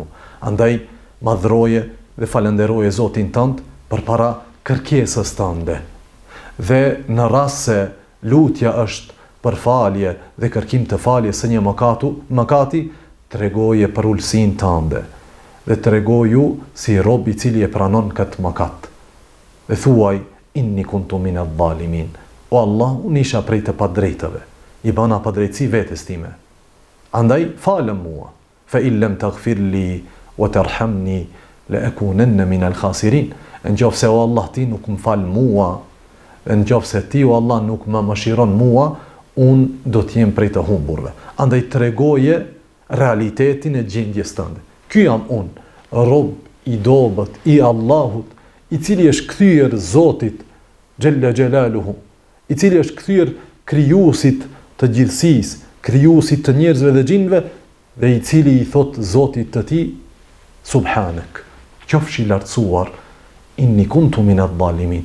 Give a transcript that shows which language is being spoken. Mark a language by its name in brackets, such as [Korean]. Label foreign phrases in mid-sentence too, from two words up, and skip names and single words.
[Albanian] Andaj madhroje dhe falenderoje Zotin tënd për para kërkesës tënde. Dhe në rast se lutja është për falje dhe kërkim të falje së një mëkati, tregoje për ulësinë tënde dhe tregoju si rob i cili e pranon këtë mëkat. Dhe thuaj [Arabic] إني كنت من الظالمين. [Albanian] O Allah, unë isha prej të padrejtëve, i bana padrejtësi vetes time. Andaj falem mua. [Arabic] فإن لم تغفر لي وترحمني لأكونن من الخاسرين. [Albanian] Nëse o Allah ti nuk më fal mua, nëse ti o Allah nuk më mëshiron mua, unë do të jem prej të humburve. Andaj tregoje realitetin e gjendjes tënde. Ky jam unë, rob i dobët i Allahut, i cili është kthyer Zotit [Arabic] جل جلاله, [Albanian] i cili është kthyer krijuesit të gjithësisë, krijuesit të njerëzve dhe gjinëve, dhe i cili i thot Zotit të tij Subhanak, qofshi i lartësuar, [Arabic] إني كنت من الظالمين.